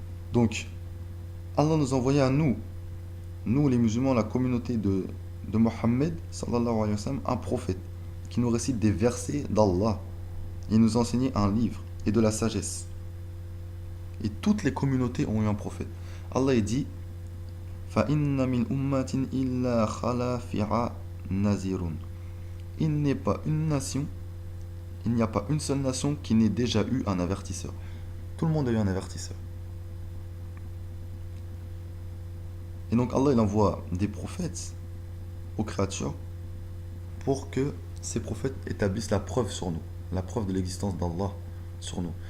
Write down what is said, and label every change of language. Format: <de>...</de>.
<fr>Donc, Allah nous a envoyé à nous les musulmans, la communauté de Mohammed,</fr> <ar>sallallahu alayhi wa sallam,</ar> <fr>un prophète qui nous récite des versets d'Allah. Il nous a enseigné un livre et de la sagesse. Et toutes les communautés ont eu un prophète. Allah il dit</fr> <ar>فَإِنَّ مِنْ أُمَّةٍ إِلَّا خَلَا فِيهَا نَذِيرٌ.</ar> <fr>Il n'est pas une nation, il n'y a pas une seule nation qui n'ait déjà eu un avertisseur. Tout le monde a eu un avertisseur. Et donc Allah il envoie des prophètes aux créatures pour que ces prophètes établissent la preuve sur nous, la preuve de l'existence d'Allah sur nous.</fr>